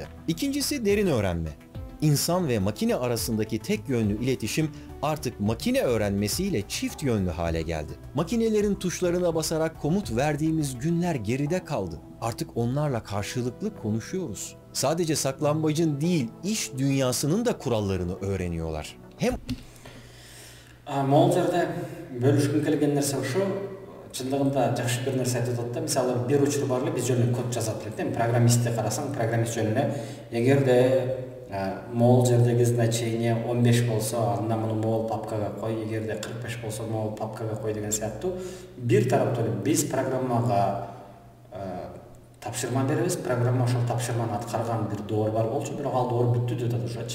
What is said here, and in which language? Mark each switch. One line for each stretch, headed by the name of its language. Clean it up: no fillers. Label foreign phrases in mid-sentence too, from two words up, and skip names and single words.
Turkish: İkincisi derin öğrenme. İnsan ve makine arasındaki tek yönlü iletişim artık makine öğrenmesiyle çift yönlü hale geldi. Makinelerin tuşlarına basarak komut verdiğimiz günler geride kaldı. Artık onlarla karşılıklı konuşuyoruz. Sadece saklambacın değil, iş dünyasının da kurallarını öğreniyorlar. Hem
Kyrgyz: Могул жерде бөлүшкүм келген нерсе ошо, чындыгында жакшы бир нерсе айтып атат да. Мисалы, бир учур бар эле биз жөнүндө код жазат элек, программистти карасаң, программист жөнүндө эгерде могул жердеги значение 15 болсо, анда муну могул папкага кой, эгерде 45 болсо могул папкага кой деген сыяктуу бир тараптуу биз программага тапшырма беребиз, программа ошол тапшырманы аткарган бир доор бар болчу, бирок ал доор бүттү деп атат ошочу.